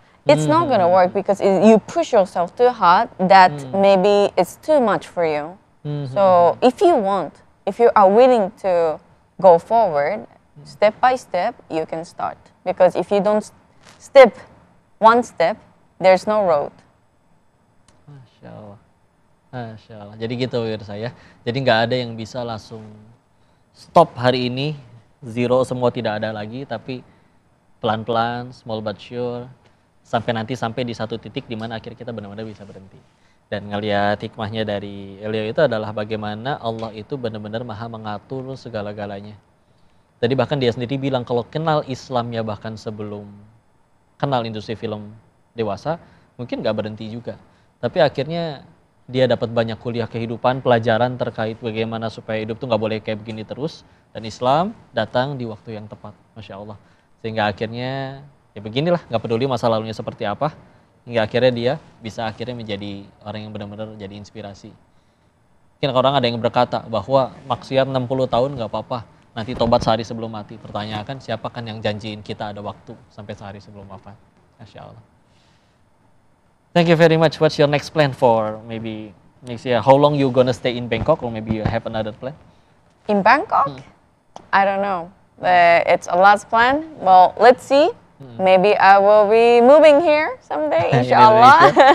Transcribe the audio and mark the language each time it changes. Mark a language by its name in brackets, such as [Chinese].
[English] It's not going to work because you push yourself too hard that maybe it's too much for you. So if you are willing to go forward, step by step, you can start. Because if you don't step one step, there's no road. [Indonesian] Masya Allah. Masya Allah. Jadi gitu pemirsa ya. Jadi nggak ada yang bisa langsung stop hari ini, 0 semua tidak ada lagi, tapi pelan-pelan, [English] small but sure, [Indonesian] sampai di satu titik di mana akhirnya kita benar-benar bisa berhenti. Dan ngelihat hikmahnya dari Elio itu adalah bagaimana Allah itu benar-benar maha mengatur segala-galanya. Tadi bahkan dia sendiri bilang kalau kenal Islamnya bahkan sebelum kenal industri film dewasa, mungkin nggak berhenti juga. Tapi akhirnya dia dapat banyak kuliah kehidupan, pelajaran terkait bagaimana supaya hidup tuh nggak boleh kayak begini terus. Dan Islam datang di waktu yang tepat, Masya Allah. Sehingga akhirnya, ya beginilah, nggak peduli masa lalunya seperti apa. Hingga akhirnya dia bisa akhirnya menjadi orang yang benar-benar jadi inspirasi. Mungkin orang ada yang berkata bahwa maksiat 60 tahun nggak apa-apa. Nanti tobat sehari sebelum mati. Pertanyakan siapa kan yang janjiin kita ada waktu sampai sehari sebelum wafat. [English] Masya Allah. Thank you very much. What's your next plan for maybe next year? How long you gonna stay in Bangkok or maybe you have another plan? In Bangkok, I don't know. It's a last plan. Well, let's see. Maybe I will be moving here someday, inshallah.